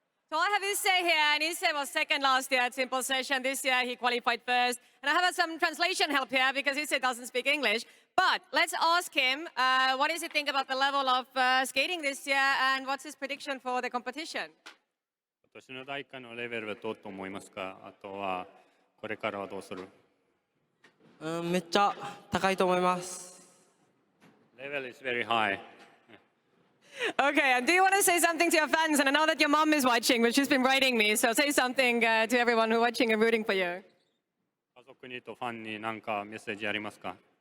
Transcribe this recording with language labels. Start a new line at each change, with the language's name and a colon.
English: So I have Issei here, and Issei was second last year at Simple Session. This year he qualified first. And I have some translation help here because Issei doesn't speak English. But let's ask him, what does he think about the level of skating this year, and what's his prediction for the competition?
Japanese: 今年の大会のレベルはどうと思いますか？あとはこれからはどうする？めっちゃ高いと思います。
English: Level is very high. Okay, and do you want to say something to your fans? And I know that your mom is watching, but she's been writing me. So say something to everyone who's watching and rooting for you.
Japanese: 家族にとファンに何かメッセージありますか？